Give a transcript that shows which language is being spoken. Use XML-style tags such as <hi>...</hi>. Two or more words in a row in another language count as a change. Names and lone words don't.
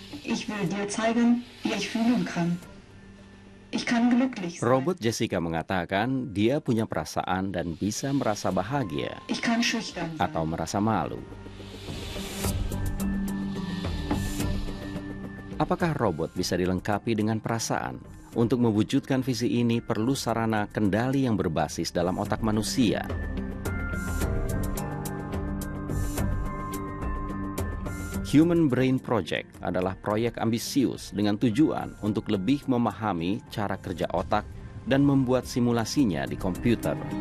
<de>Ich will dir zeigen, wie ich fühlen kann. Ich kann glücklich sein.</de> <id>Robot Jessica mengatakan dia punya perasaan dan bisa merasa bahagia</id> <de>Ich kann schüchtern sein.</de> <id>atau merasa malu. Apakah robot bisa dilengkapi dengan perasaan? Untuk mewujudkan visi ini perlu sarana kendali yang berbasis dalam otak manusia. Human Brain Project adalah proyek ambisius dengan tujuan untuk lebih memahami cara kerja otak dan membuat simulasinya di komputer.</id>